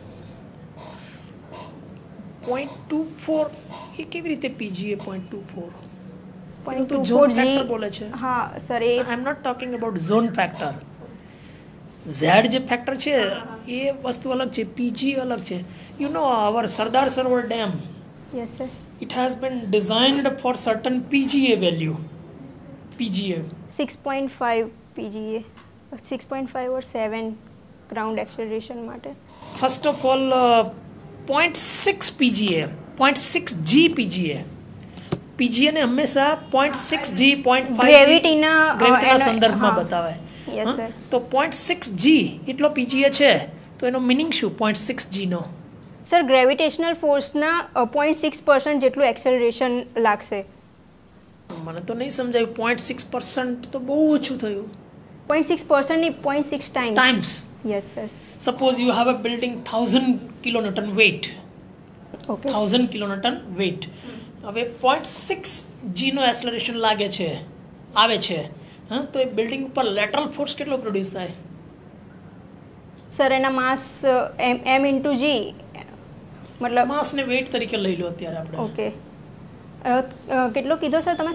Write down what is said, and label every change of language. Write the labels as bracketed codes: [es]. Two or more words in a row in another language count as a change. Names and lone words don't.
[gu] 0.24 એ કેવી રીતે PGA 0.24? 0.24 ફેક્ટર બોલે છે. હા સર એ [en] I am not talking about zone factor. [gu] Z જે ફેક્ટર છે એ વસ્તુ અલગ છે, PGA અલગ છે. [en] you know our Sardar Sarovar dam, yes sir. it has been designed for certain PGA value. PGA 6.5 PGA, 6.5 or 7 ground acceleration માટે. first of all 0.6 PGA, 0.6 G PGA. [gu] PGA ને હંમેશા 0.6 G 0.5 ગ્રેવિટીના સંદર્ભમાં બતાવે. [en] yes sir. [gu] તો 0.6 G એટલો PGA છે, તો એનો મિનિંગ શું 0.6 G નો? સર ગ્રેવિટેશનલ ફોર્સના 0.6% જેટલું એક્સેલરેશન લાગશે. મને તો નહીં સમજાયું. 0.6% તો બહુ ઓછું થયું. 0.6% ની 0.6 ટાઈમ્સ. [en] yes sir. suppose you have a building 1000 kilonewton weight, okay. 1000 kilonewton weight. [gu] હવે 0.6 G નો એક્સેલરેશન લાગે છે, આવે છે, હા, તો એ બિલ્ડિંગ ઉપર લેટરલ ફોર્સ કેટલો પ્રોડ્યુસ થાય? સર એના માસ m ઇન્ટુ g મતલબ માસ ને વેઇટ તરીકે લઈ લો અત્યારે આપણે. ઓકે. કેટલો કીધો સર તમે?